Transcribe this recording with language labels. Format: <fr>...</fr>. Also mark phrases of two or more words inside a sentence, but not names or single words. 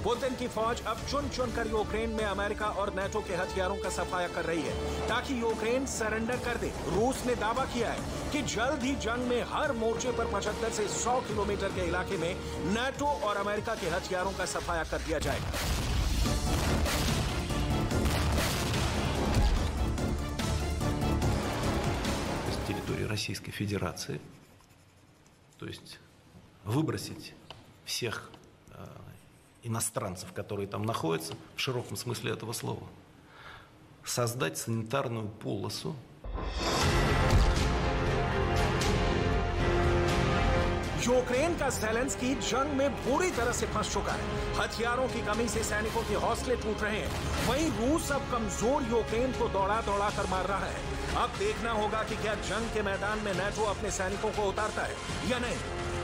<hi>पुतिन की फौज अब चुन चुन कर यूक्रेन में अमेरिका और नाटो के हथियारों का सफाया कर रही है, ताकि यूक्रेन सरेंडर कर दे। रूस ने दावा किया है कि जल्द ही जंग में हर मोर्चे पर 75 से 100 किलोमीटर के इलाके में नाटो और अमेरिका के हथियारों का सफाया कर दिया जाएगा।</hi> <ru>С территории Российской Федерации, то есть выбросить всех иностранцев, которые там находятся, в широком смысле этого слова, создать санитарную полосу.</ru> <hi>यूक्रेन का ज़ेलेंस्की जंग में बुरी तरह से फंस चुका है। हथियारों की कमी से सैनिकों के हौसले टूट रहे हैं। वहीं रूस अब कमजोर यूक्रेन को दौड़ा दौड़ा कर मार रहा है। अब देखना होगा कि क्या जंग के मैदान में नाटो अपने सैनिकों को उतारता है या नहीं।</hi>